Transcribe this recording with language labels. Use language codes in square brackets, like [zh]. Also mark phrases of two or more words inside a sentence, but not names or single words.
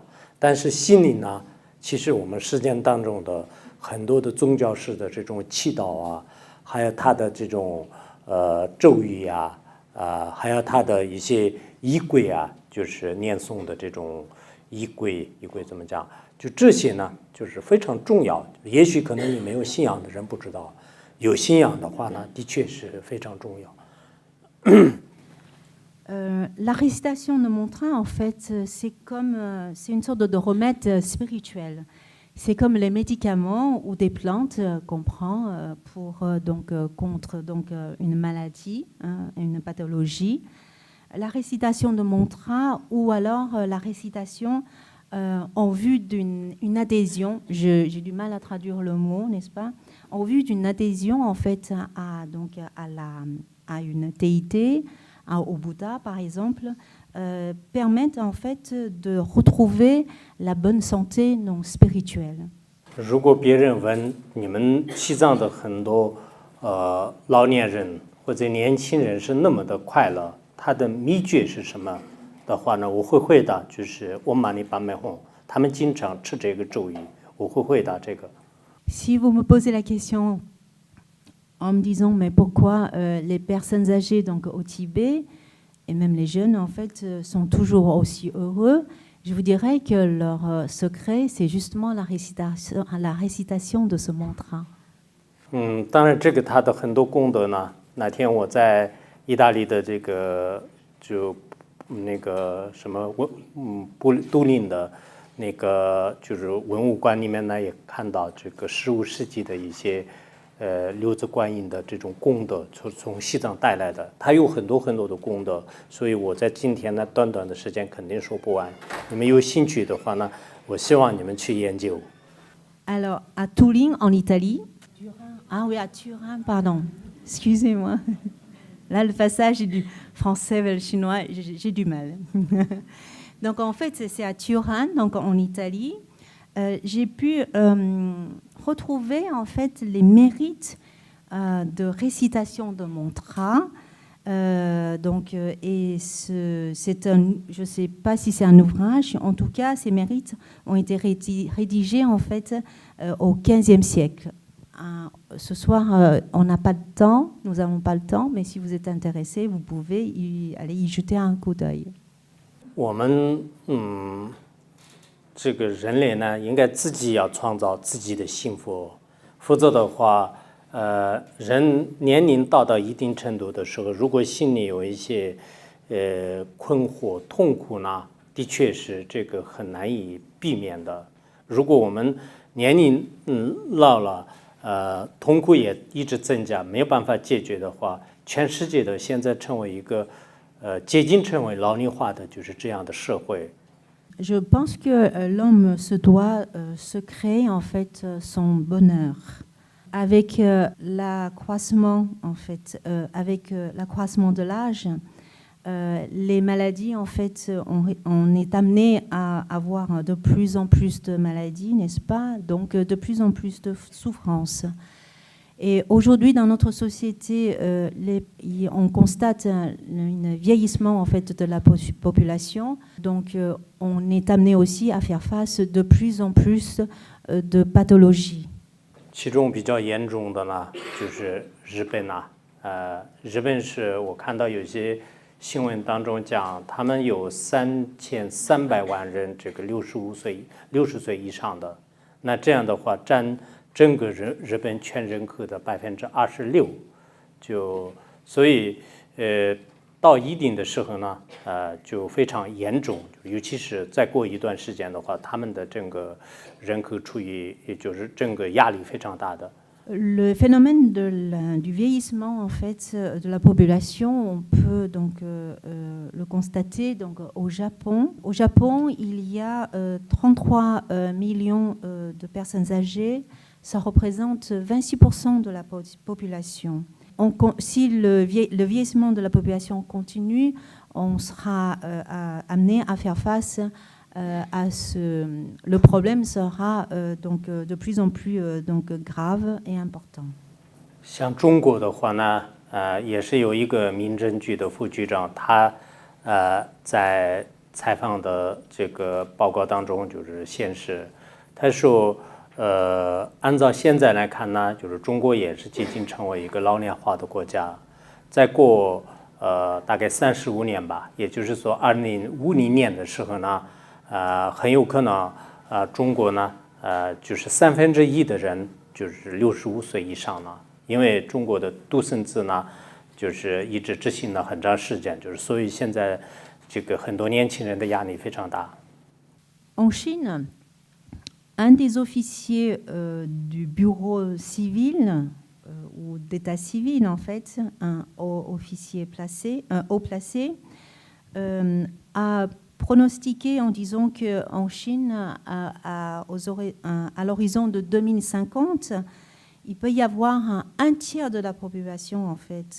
[zh] 但是心灵呢，其实我们实践当中的很多的宗教式的这种祈祷啊，还有它的这种咒语啊，还有它的一些仪轨啊，就是念诵的这种仪轨怎么讲？就这些呢，就是非常重要。也许可能你没有信仰的人不知道，有信仰的话呢，的确是非常重要。 [fr] La récitation de mantra, en fait, c'est une sorte de remède spirituel. C'est comme les médicaments ou des plantes qu'on prend pour, contre une maladie, une pathologie. La récitation de mantra ou alors la récitation en vue d'une adhésion, j'ai du mal à traduire le mot, n'est-ce pas? En vue d'une adhésion en fait à une déité, au Bouddha par exemple, permettent en fait de retrouver la bonne santé non spirituelle. [zh] 如果别人问你们西藏的很多老年人或者年轻人是那么的快乐，他的秘诀是什么的话呢？我会回答就是我玛尼巴美吽，他们经常吃这个咒语，我会回答这个。 [fr] Si vous me posez la question en me disant mais pourquoi les personnes âgées donc au Tibet et même les jeunes en fait sont toujours aussi heureux, je vous dirais que leur secret c'est justement la récitation de ce mantra. [zh] 当然这个它的很多功德呢，那天我在意大利的这个就那个什么都灵的那个就是文物馆里面呢，也看到这个15世纪的一些六字观音的这种功德，从西藏带来的，它有很多的功德，所以我在今天呢短的时间肯定说不完。你们有兴趣的话呢，我希望你们去研究。 [fr] Alors à Turin en Italie. Ah oui, à Turin, pardon. Excusez-moi. Là, le passage du français vers le chinois, j'ai du mal. Donc, en fait, c'est à Turin, donc en Italie. J'ai pu retrouver, en fait, les mérites de récitation de mantra. Et c'est je ne sais pas si c'est un ouvrage. En tout cas, ces mérites ont été rédigés, en fait, au XVe siècle. Ce soir, on n'a pas de temps, nous n'avons pas le temps, mais si vous êtes intéressé, vous pouvez aller y jeter un coup d'œil. [zh] 我们这个人类呢，应该自己要创造自己的幸福，否则的话，人年龄到一定程度的时候，如果心里有一些困惑、痛苦呢，的确是这个很难以避免的。如果我们年龄老了，痛苦也一直增加，没有办法解决的话，全世界的现在成为一个接近成为老龄化的就是这样的社会。 [fr] Je pense que l'homme se doit se créer en fait son bonheur. Avec l'accroissement en fait, avec l'accroissement de l'âge, les maladies en fait, on est amené à avoir de plus en plus de maladies, n'est-ce pas? Donc de plus en plus de souffrances. Et aujourd'hui, dans notre société, on constate un vieillissement en fait de la population. Donc, on est amené aussi à faire face de plus en plus de pathologies. [zh] 其中比较严重的呢，就是日本啊，日本是我看到有些新闻当中讲，他们有 3300万人这个60岁以上的，那这样的话占整个日本全人口的26%，所以到一定的时候呢，就非常严重，尤其是再过一段时间的话，他们的整个人口处于也就是整个压力非常大的。 [fr] Le phénomène du vieillissement en fait de la population, on peut donc le constater donc au Japon. Au Japon, il y a 33 millions de personnes âgées. Ça représente 26% de la population. Si le vieillissement de la population continue, on sera amené à faire face à le problème sera donc de plus en plus donc grave et important. [zh] 像中国的话呢，也是有一个民政局的副局长，他在采访的这个报告当中就是显示，他说。按照现在来看呢，就是中国也是接近成为一个老龄化的国家。再过大概35年吧，也就是说2050年的时候呢，很有可能中国呢就是1/3的人就是65岁以上了，因为中国的独生子呢就是一直执行了很长时间，就是所以现在这个很多年轻人的压力非常大。 [fr] En Chine, un des officiers du bureau civil ou d'état civil, en fait, un haut placé, a pronostiqué en disant qu'en Chine, à l'horizon de 2050, il peut y avoir un tiers de la population, en fait.